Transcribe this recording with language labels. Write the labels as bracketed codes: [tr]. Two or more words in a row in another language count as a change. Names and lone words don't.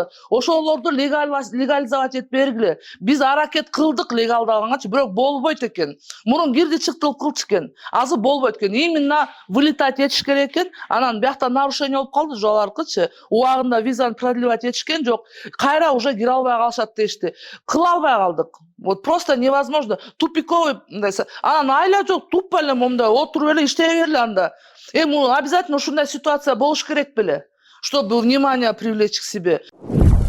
[ky] Ошолорду легализовать этип бергиле. Биз аракет кылдык легалдаганчы, бирок болбойт экен. Мурун кирди чыктылып кылчу экен. Азыр болбойт экен. [ru] Именно вылетать [ky] этиш керек экен. Анан биякта нарушение болуп калды жоларкычы. Убагында визаны продлевать этишкен жок. Кайра уже кире албай калышат дешти. Кыла албай калдык. [ru] Вот просто невозможно. Тупиковый, [ky] анан айла жок, тупо эле момундай отуруп эле иштей бергиле анда. Обязательно ушундай ситуация болуш керек беле, [ru] чтобы внимание привлечь к себе.